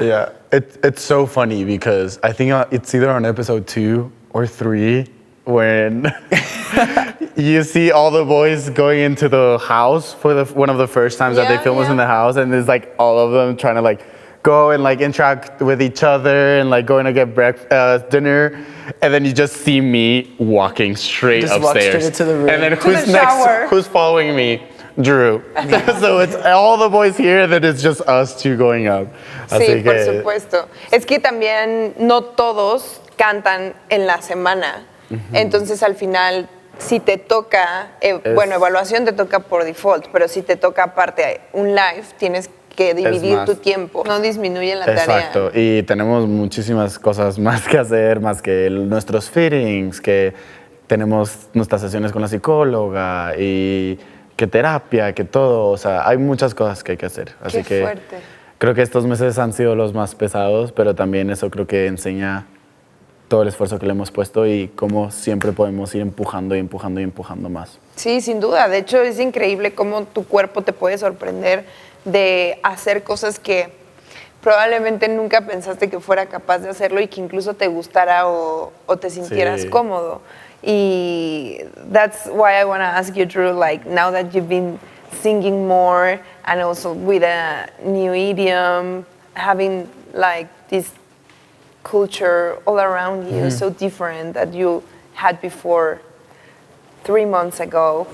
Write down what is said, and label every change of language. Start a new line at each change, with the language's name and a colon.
English: Yeah, it's so funny because I think it's either on episode 2 or 3 when you see all the boys going into the house for one of the first times that they film us in the house, and there's like all of them trying to like go and like interact with each other and like going to get dinner, and then you just see me walking straight Just walk upstairs. straight into the room. And then To the shower. who's following me? Drew. So it's all the boys here, then it's just us two going up.
Spanish: Sí, por supuesto. Es que también no todos cantan en la semana. Entonces al final, si te toca, bueno, evaluación te toca por default, pero si te toca aparte un live, tienes que dividir tu tiempo. No disminuye la tarea. Exacto, y tenemos muchísimas cosas más que hacer, más que nuestros fittings, que tenemos nuestras sesiones con la psicóloga y que terapia, que todo, o sea, hay muchas cosas que hay que hacer. Así Qué que fuerte. creo que estos meses han sido los más pesados, pero también eso creo que enseña todo el esfuerzo que le hemos puesto y cómo siempre podemos ir empujando y empujando y empujando más. Sí, sin duda. De hecho, es increíble cómo tu cuerpo te puede sorprender de hacer cosas que probablemente nunca pensaste que fuera capaz de hacerlo y que incluso te gustara o te sintieras cómodo.
English: Y that's why I want to ask you, Drew, like now that you've been singing more and also with a new idiom, having like this culture all around you, so different that you had before 3 months ago.